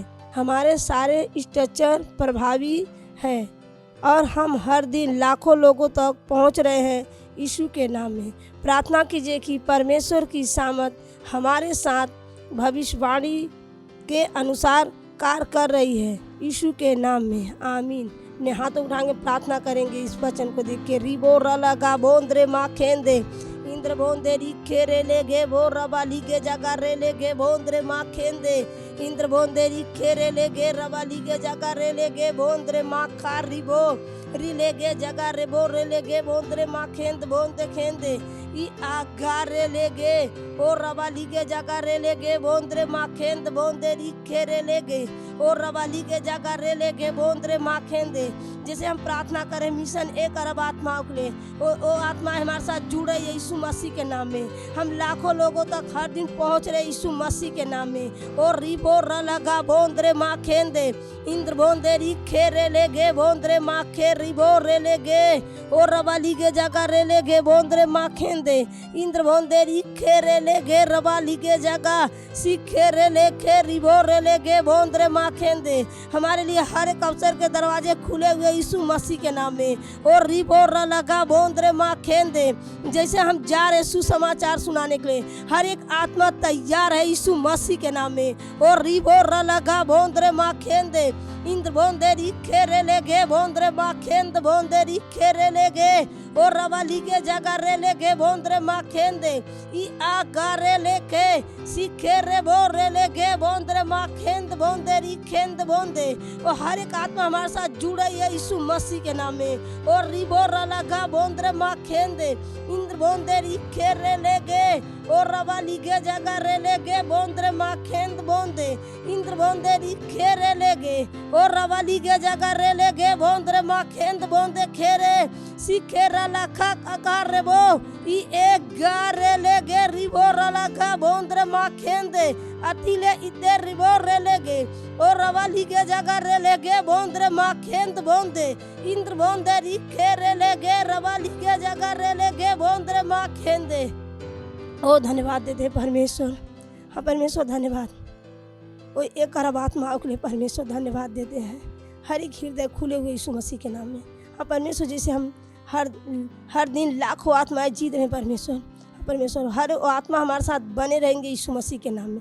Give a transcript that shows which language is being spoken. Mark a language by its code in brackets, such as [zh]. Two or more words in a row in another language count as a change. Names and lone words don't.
[hi] हमारे सारे स्ट्रक्चर प्रभावी है और हम हर दिन लाखों लोगों तक पहुंच रहे हैं यीशु के नाम में। प्रार्थना कीजिए कि परमेश्वर की सामर्थ हमारे साथ भविष्यवाणी के अनुसार कार्य कर रही है यीशु के नाम में, आमीन। अपने हाथों उठाएंगे, प्रार्थना करेंगे इस वचन को देख के। रिबो रलगा बोंद्रे माँ खेंदे इंद्र बोंदे रिखे रे ले गे बो रबा लीगे जगा रे ले गे बोंद्रे माँ खेंदे इंद्र बोंदे रिखे रे ले गे रबा लीगे जगा रे ले गे बोंद्रे माँ खा रिबो री ले गे जगा रे बो रे ले गे बोंद्रे माँ खेंद बोंदे खेंदे ई आगा रे ले गे ओ रबा लीगे जगा रे ले गे बोंद्रे माँ खेंद बोंदे रिखे रे ले गे ओ रबा लीगे जगा रे ले गे बोंद्रे माँ खेंदे। जैसे हम प्रार्थना करें मिशन 1 अरब आत्माओं के लिए, वो आत्मा हमारे साथ जुड़े यीशु मसीह के नाम में। हम लाखों लोगों तक हर दिन पहुंच रहे यीशु मसीह के नाम में। और रिबो रलगा बोंद्रे माँ खेंदे इंद्र बोंदे रिखे रे ले गे बोंद्रे माँ खे रिबो रे ले गे ओ रबा लीगे जगा रे ले गे बोंद्रे माँ खेंदे इंद्र बोंदे रिखे रे ले गे रबा लीगे जगा सीखे रे ले खे रिबो रे ले गे बोंद्रे माँ खेंदे। हमारे लिए हर एक अवसर के दरवाजे खुले हुए यीशु मसीह के नाम में। और रिबो रलगा बोंद्रे माँ खेंदे। जैसे हम जा रहे सुसमाचार सुनाने के लिए, हर एक आत्मा तैयार है यीशु मसीह के नाम में। और रिबो रलगा बोंद्रे माँ खेंदे इंद्र बोंदे रिखे रे ले गे बोंद्रे माँ खेंद बोंदे रिखे रे ले गे और रबा लीगे जगा रे ले गे बोंद्रे माँ खेंदे ई आगा रे ले के सीखे रे बो रे ले गे बोंद्रे माँ खेंद बोंदे री खेंद बोंदे। और हर एक आत्मा हमारे साथ जुड़ा है यीशु मसीह के नाम में। और रिबो रलगा बोंद्रे माँ खेंदे इंद्र बोंदे रिखे रे ले गे और रबा लीगे जगा रे ले गे बोंद्रे माँ खेंद बोंदे इंद्र बोंदे रिखे रे ले गे और रबा लीगे जगा रे ले गे बोंद्रे माँ खेंद बोंदे खेरे सीखे रलखा अकार रे बो ई एक गा रे ले गे रिबो रलखा बोंद्रे माँ खेंदे अतिले इते रिबो रे ले गे और रबा लीगे जगा रे ले गे बोंद्रे माँ खेंद बोंदे इंद्र बोंदे रिखे रे ले गे रबा लीगे जगा रे ले गे बोंद्रे माँ खेंदे। ओ धन्यवाद देते परमेश्वर। हाँ परमेश्वर धन्यवाद। वो 1 अरब आत्माओं के लिए परमेश्वर धन्यवाद देते हैं, हर एक हृदय खुले हुए यीशु मसीह के नाम में। हाँ परमेश्वर, जैसे हम हर दिन लाखों आत्माएं जीत रहे हैं परमेश्वर, परमेश्वर हर आत्मा हमारे साथ बने रहेंगे यीशु मसीह के नाम में।